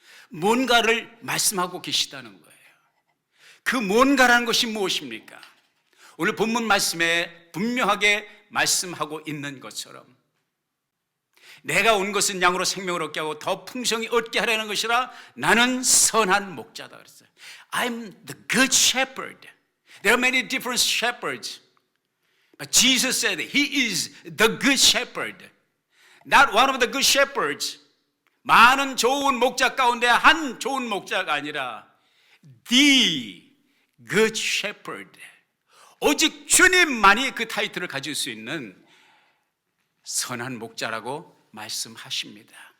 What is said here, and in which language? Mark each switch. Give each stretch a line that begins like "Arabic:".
Korean: 뭔가를 말씀하고 계시다는 거예요. 그 뭔가라는 것이 무엇입니까? 오늘 본문 말씀에 분명하게 말씀하고 있는 것처럼 내가 온 것은 양으로 생명을 얻게 하고 더 풍성히 얻게 하려는 것이라 나는 선한 목자다 그랬어요.
English: I'm the good shepherd. There are many different shepherds. But Jesus said He is the good shepherd. Not one of the good shepherds.
Korean: 많은 좋은 목자 가운데 한 좋은 목자가 아니라
English: The good shepherd.
Korean: 오직 주님만이 그 타이틀을 가질 수 있는 선한 목자라고 말씀하십니다.